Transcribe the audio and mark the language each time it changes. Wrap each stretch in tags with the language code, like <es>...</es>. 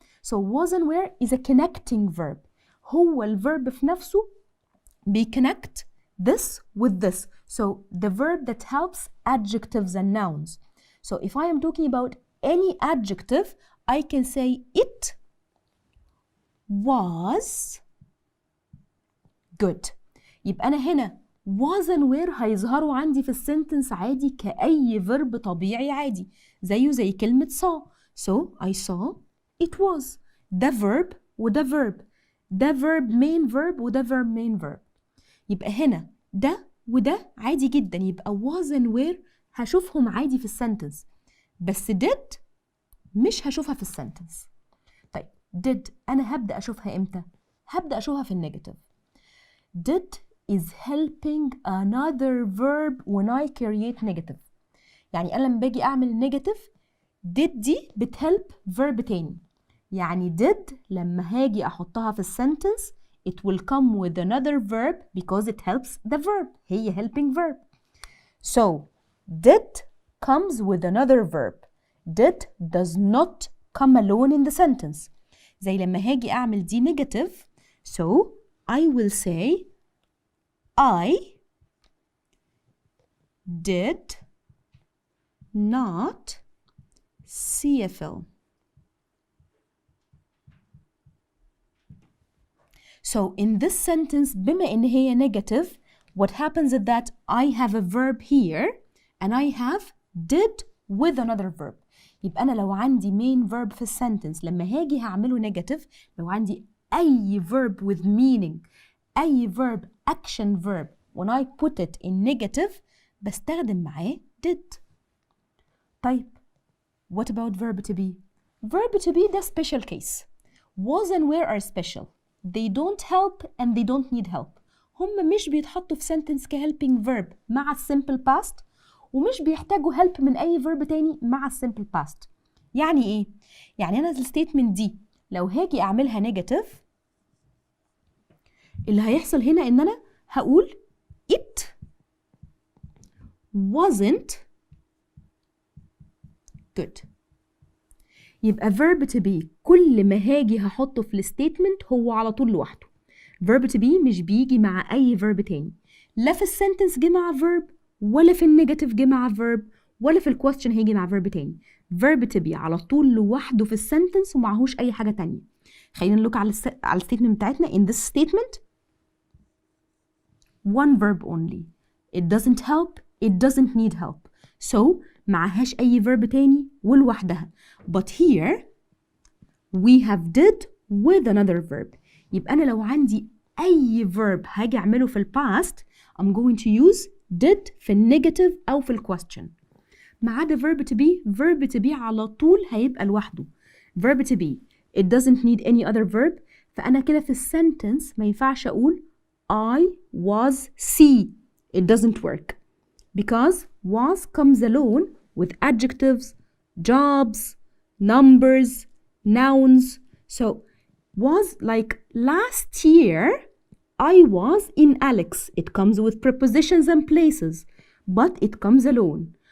<en>So was and were is a connecting verb.</en> <ar>هو الverb في نفسه بيconnect</ar> <en>this with this. So the verb that helps adjectives and nouns. So if I am talking about any adjective, I can say it was good.</en> <ar>يبقى أنا هنا was and were هيظهروا عندي في السنتنس عادي كأي verb طبيعي عادي، زي كلمة saw.</ar> <en>So I saw it was.</en> <ar>ده verb وده verb. ده verb main verb وده verb main verb. يبقى هنا ده وده عادي جدا، يبقى was and were هشوفهم عادي في السنتنس، بس did مش هشوفها في السنتنس. طيب did أنا هبدأ أشوفها إمتى؟ هبدأ أشوفها في النيجاتيف.</ar> <en>did is helping another verb when I create negative.</en> <ar>يعني أنا لما باجي أعمل نيجاتيف did دي بتهلب verb تاني. يعني did لما هاجي أحطها في السنتنس</ar> <en>it will come with another verb because it helps the verb. هي helping verb. So did comes with another verb. Did does not come alone in the sentence.</en> <ar>زي لما هاجي أعمل دي negative.</ar> <en>So I will say I did not see a film. So in this sentence</en> <ar>بما إن هي negative,</ar> <en>what happens is that I have a verb here and I have did with another verb.</en> <ar>يبقى أنا لو عندي main verb في السنتنس لما هاجي هعمله negative، لو عندي أي verb with meaning، أي verb action verb</ar> <en>when I put it in negative</en> <ar>بستخدم معاه did.</ar> <en>طيب what about verb to be? Verb to be ده special case. Was and were are special. They don't help and they don't need help.</en> <ar>هم مش بيتحطوا في sentence كhelping verb مع simple past، ومش بيحتاجوا help من أي verb تاني مع simple past. يعني إيه؟ يعني أنا الستيتمنت دي لو هاجي أعملها negative، اللي هيحصل هنا إن أنا هقول</ar> <en>it wasn't good.</en> <ar>يبقى verb to be كل ما هاجي هحطه في الستيتمنت هو على طول لوحده. verb to be مش بيجي مع أي verb تاني، لا في السنتنس جه مع verb، ولا في النيجاتيف جه مع verb، ولا في الكويستشن هيجي مع verb تاني. verb to be على طول لوحده في السنتنس ومعهوش أي حاجة تانية. خلينا نلوك على الستيتمنت بتاعتنا.</ar> <en>in this statement one verb only. it doesn't help, it doesn't need help.</en> <ar>so معهاش أي verb تاني ولوحدها.</ar> <en>but here we have did with another verb.</en> <ar>يبقى أنا لو عندي أي verb هاجي أعمله في past</ar> <en>I'm going to use did</en> <ar>في negative أو في question. ما عدا verb to be على طول هيبقى لوحده.</ar> <en>verb to be it doesn't need any other verb.</en> <ar>فأنا كده في sentence ما ينفعش أقول</ar> <en>I was see. it doesn't work because was comes alone with adjectives, jobs, numbers, nouns. so was like last year I was in Alex. It comes with prepositions and places, but it comes alone.</en>